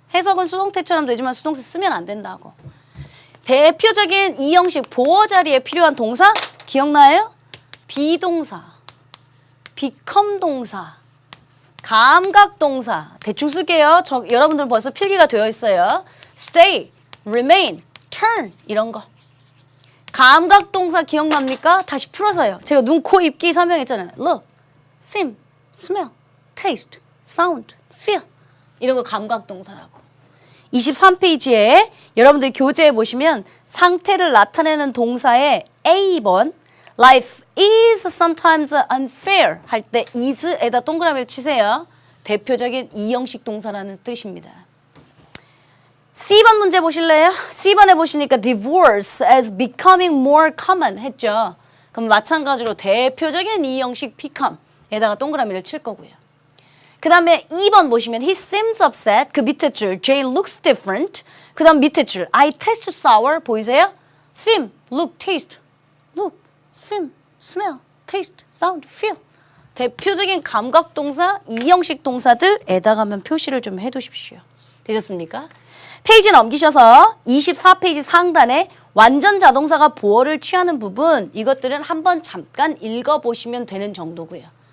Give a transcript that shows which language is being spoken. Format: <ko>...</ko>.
<ko>해석은 수동태처럼 되지만 수동태 쓰면 안 된다고. 대표적인 2형식 보어 자리에 필요한 동사 기억나요? 비동사, become 동사, 감각 동사. 대충 쓸게요. 여러분들은 벌써 필기가 되어 있어요.</ko> <en>stay, remain, turn</en> <ko>이런 거. 감각 동사 기억납니까? 다시 풀어서요. 제가 눈, 코, 입, 귀 설명했잖아요.</ko> <en>look, seem, smell, taste, sound, feel</en> <ko>이런 거 감각 동사라고. 23페이지에 여러분들 교재에 보시면 상태를 나타내는 동사의 A번</ko> <en>Life is sometimes unfair</en> <ko>할 때 is에다 동그라미를 치세요. 대표적인 2형식 동사라는 뜻입니다. C번 문제 보실래요? C번에 보시니까</ko> <en>divorce as becoming more common</en> <ko>했죠. 그럼 마찬가지로 대표적인 2형식 become에다가 동그라미를 칠 거고요. 그 다음에 2번 보시면</ko> <en>he seems upset.</en> <ko>그 밑에 줄</ko> <en>Jay looks different.</en> <ko>그 다음 밑에 줄</ko> <en>I taste sour.</en> <ko>보이세요?</ko> <en>seem, look, taste. look, seem, smell, taste, sound, feel.</en> <ko>대표적인 감각 동사, 2형식 동사들에다가면 표시를 좀 해두십시오. 되셨습니까? 페이지 넘기셔서 24페이지 상단에 완전 자동사가 보어를 취하는 부분 이것들은 한번 잠깐 읽어보시면 되는 정도고요.</ko>